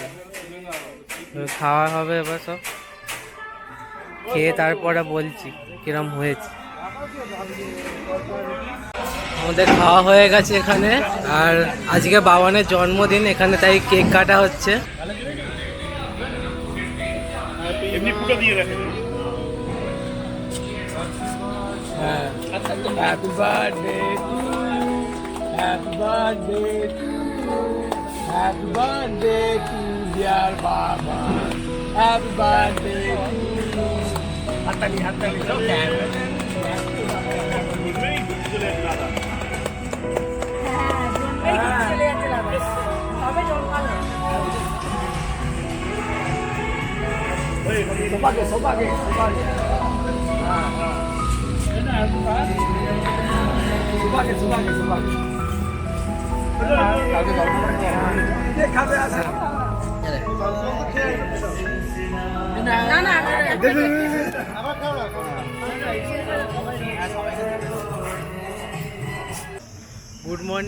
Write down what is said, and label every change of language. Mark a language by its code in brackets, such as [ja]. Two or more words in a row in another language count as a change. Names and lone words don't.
[bn] খাওয়া হবে এবার সব খেয়ে, তারপরে বলছি কিরম হয়েছে। আমাদের খাওয়া হয়ে গেছে এখানে, আর আজকে বাবানের জন্মদিন এখানে, তাই কেক কাটা হচ্ছে। এমনি পুরো দিয়ে রাখেন। [en] Happy birthday to you. Happy birthday to you. Happy birthday to dear Baba. Happy birthday to you. Hatali hatali so Sobage, sobage, sobage. Subage, subage, subage. [bn] খাবে আছে না না [en] good morning.